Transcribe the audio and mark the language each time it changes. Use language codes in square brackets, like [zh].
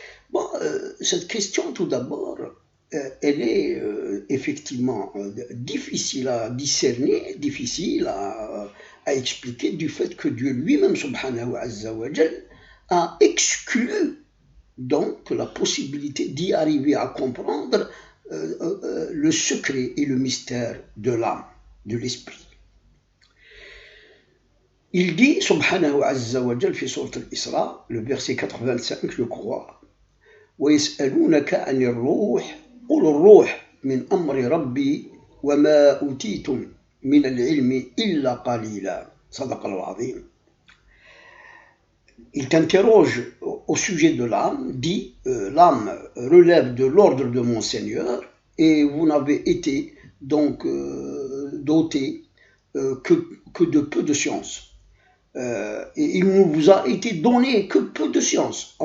[fr] Bon, cette question tout d'abord, elle est effectivement difficile à discerner, difficile à expliquer du fait que Dieu lui-même, subhanahu wa jal, a exclu donc la possibilité d'y arriver à comprendre le secret et le mystère de l'âme, de l'esprit. Il dit, subhanahu wa jal, fi sourate al-Isra, le verset 85, je crois, [ar] وَيَسْأَلُونَكَ عَنِ الرُّوحِ قُلِ الرُّوحُ مِنْ أَمْرِ رَبِّي وَمَا أُوتِيتُمْ مِنَ الْعِلْمِ إِلَّا قَلِيلًا. صدق الله العظيم. [fr] Il t'interroge au sujet de l'âme, dit l'âme relève de l'ordre de mon Seigneur et vous n'avez été donc doté que de peu de science. Et il ne vous a été donné que peu de science.